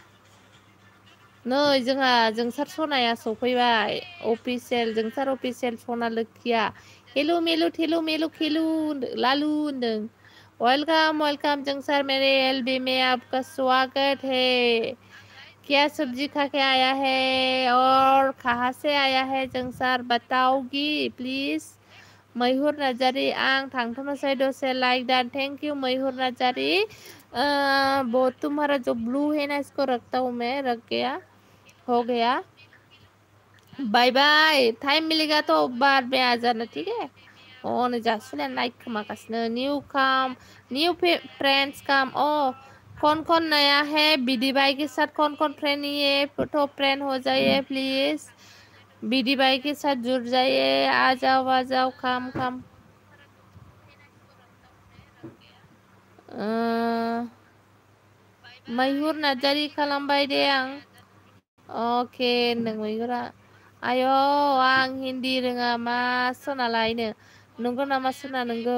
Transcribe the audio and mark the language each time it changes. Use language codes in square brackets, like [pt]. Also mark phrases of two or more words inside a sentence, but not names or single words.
[brx] नै जोंहा जोंसार सनाया सफैबाय अफिसियेल, जोंसार अफिसियेल सना लोखिया। हेलु मेलु थेलु मेलु खेलु लालु होनदों। [hi] वेलकम जोंसार मेरे एलबी में आपका स्वागत है। क्या सब्जी खा के आया है और कहाँ से आया है जोंसार बताओगी प्लीज। [brx] मैहुर नार्जारी आं थांथ'नोसै दसे लाइक डान। [en] thank you मैहुर नार्जारी। [hi] वो तुम्हारा जो ब्लू है ना इसको रखता हूँ मैं, रख गया हो गया। [en] bye bye, [hi] टाइम मिलेगा तो बाद में आ जाना ठीक है। [brx] और जासुला लाइक खोमागासिनो [en] new friends come. [hi] ओ कौन नया है बीडी भाई के साथ, कौन फ्रेंड नहीं है तो फ्रेंड हो जाइए प्लीज। बीडी भाई के साथ जुड़ जाइए, आ जाओ काम। [brx] मैहुर नार्जारी खालामबाय दे आं। ओके नों मैहुरा आयो आं हिन्दी रोङा मा सनालायनो, नंगौ नामा सना नंगौ।